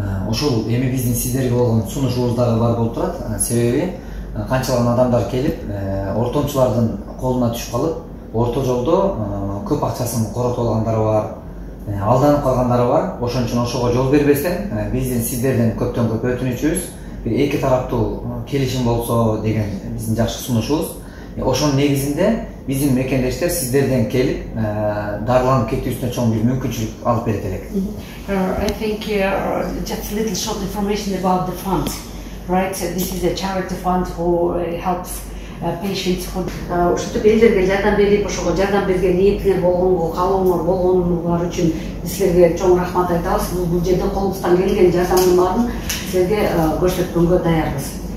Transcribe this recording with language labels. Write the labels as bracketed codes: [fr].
[ky] Ошол эми биздин сиздерге болгон сунушубуз дагы бар болуп турат. Себеби канчалаган адамдар келип, ортомчулардын колуна түшүп калып, орто жолдо көп акчасын коротуп алгандары бар, алданып калгандары бар. Ошон үчүн ошого жол бербестен биздин сиздерден көптөн көп өтүнүчүбүз бир эки тараптуу келишим болсо деген биздин жакшы сунушубуз. Ошонун негизинде биздин мекендештер сиздерден келип дарыланып кетүүсүнө чоң бир мүмкүнчүлүк алып берет элек. [en] I think just a little short information about the fund, right? This is a charity fund who helps patients. [ky] Ушинтип элдерге жардам берип, ошого жардам берген ниетиңер болгонго, каалооңор болгонуңар үчүн силерге чоң рахмат айтабыз. Бул жерде колубуздан келген жардамдын баарын силерге көрсөткөнгө даярбыз.